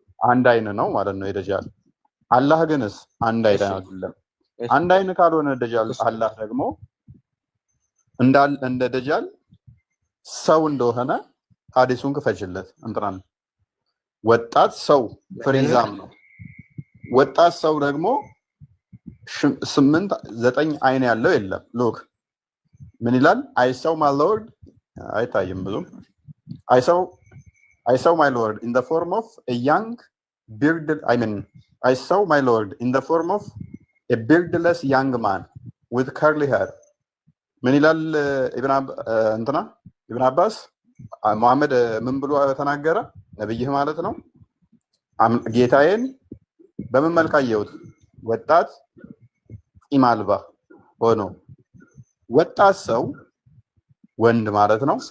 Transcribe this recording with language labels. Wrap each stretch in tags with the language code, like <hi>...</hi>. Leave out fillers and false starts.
<am>አንድ አይን ነው ማለት ነው የደጃል። አላህ ግንስ አንድ አይን አይደለም። አንድ አይን ካልሆነ ደጃል አላህ ደግሞ እንደ ደጃል ሰው እንደሆነ ሐዲሱን ክፈችለት። እንትናን ወጣት ሰው ፍሪዛም ነው። ወጣት ሰው ደግሞ 8-9 አይን ያለው የለም። ሎክ ምን ይላል?</am> <en>አይሰው ማይ ሎርድ</en> <am>አይታይም ብዙም።</am> <en>አይሰው ማይ ሎርድ in the form of a young bearded I saw my lord in the form of a beardless young man with curly hair.</en> <am>ምን ይላል ኢብን አባስ መሐመድ ምን ብሎ ተናገረ? ነብይህ ማለት ነው። ጌታዬን በምን መልክ አየሁት? ወጣት ጢም አልባ ሆኖ። ወጣት ሰው ወንድ ማለት ነው።</am>